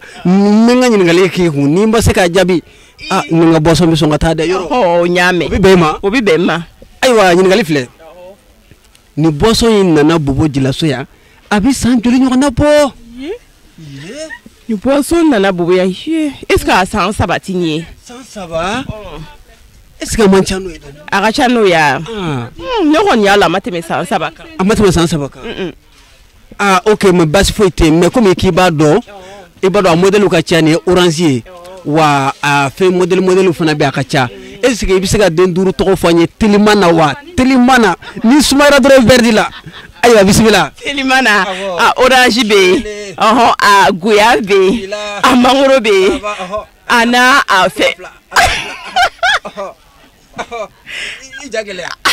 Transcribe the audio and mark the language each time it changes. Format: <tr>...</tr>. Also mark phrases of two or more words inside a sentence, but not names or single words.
<bm>N bɛ n ka ɲininkali k'i kun ni n ma se k'a jaabi. Nin ka boisson bɛ sɔn ka taa dɛ yɔrɔ. N y'a mɛn. O bɛ bɛn i ma? O bɛ bɛn n ma. Ayiwa ɲininkali filɛ. Ni boisson in nana Bobo Jalaso yan a bɛ san joli ɲɔgɔn na bɔ? Ni boisson nana Bobo yan</bm> <fr>est-ce que</fr> <bm>a san 3 t'i ye? San 3?</bm> <fr>Est-ce que</fr> <bm>a man ca n'o ye dɔɔni? A ka ca n'o ye wa? Ne kɔni y'a la a ma tɛmɛ san 3 kan. A ma tɛmɛ san 3 kan? Ok mais basi foyi tɛ yen mais komi k'i b'a dɔn i b'a dɔn a modèle ka ca nin ye orange ye wa a fɛn modèle fana bɛ a ka ca.</bm> <fr>Est-ce que</fr> <bm>i bɛ se ka den 5 tɔgɔ fɔ an ye teliman na wa? Teliman na ni sumayara dɔrɔn verdi la. Ayiwa bisimila. Teliman na a orange bɛ yen, a goya bɛ yen, a mangoro bɛ yen, a n'a a fɛ. I ja gɛlɛya.</bm>